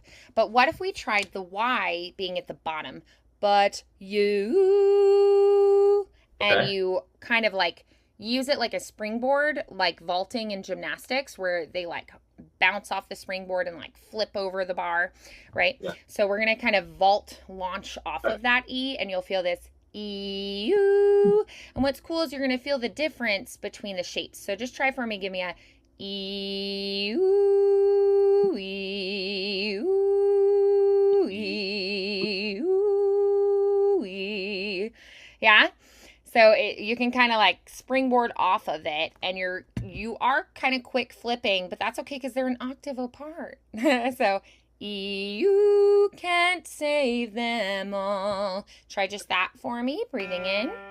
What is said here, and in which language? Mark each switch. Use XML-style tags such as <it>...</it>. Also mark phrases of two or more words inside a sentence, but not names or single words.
<en>But what if we tried the Y being at the bottom, but you, and you kind of like use it like a springboard, like vaulting in gymnastics where they like bounce off the springboard and like flip over the bar, right? Yeah. So we're going to kind of vault launch off of that E, and you'll feel this E-U. And what's cool is you're going to feel the difference between the shapes. So just try for me. Give me a E-U, E-U, E-U, E. Yeah? So you can kind of like springboard off of it, and you are kind of quick flipping, but that's okay because they're an octave apart. So you can't save them all. Try just that for me, breathing in.</en>